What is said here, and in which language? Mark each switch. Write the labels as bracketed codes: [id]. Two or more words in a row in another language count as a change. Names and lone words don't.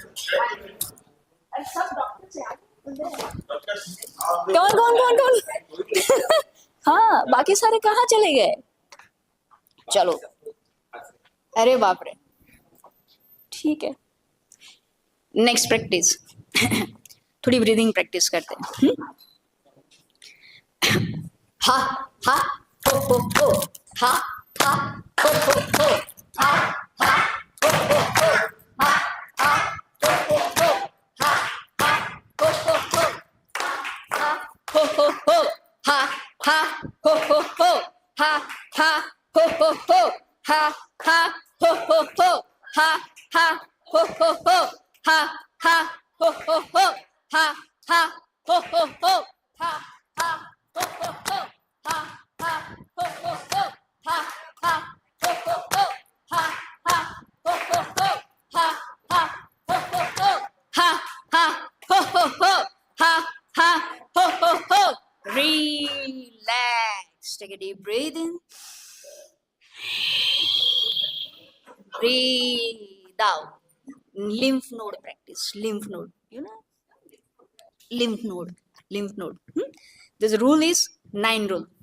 [hi] अरे सब डॉक्टर से कौन हाँ, बाकी सारे कहाँ चले गए? चलो, अरे बाप रे, ठीक है। [en] Next practice. [hi] थोड़ी [en] breathing practice [hi] करते हैं। हा हा हो हो, हा हा हो हो, हा हा हो हो, हा हा हो हो, हा हा हो हो, हा हो हो, हा हा हो हो, हा हा हो हो, हा हा हो हो, हा हा हो हो, हा हा हो हो, हा हा हो हो, हा हा ho ho ho, ha ha ho ho ho, ha ha ho ho ho, ha ha ho ho ho, ha ha ho ho ho, ha ha ho ho ho, ha ha ho ho ho. [en] Relax. Take a deep breath in. Breathe out. Lymph node practice. Lymph node. You know? Lymph node. Lymph node. This rule is 9 rule.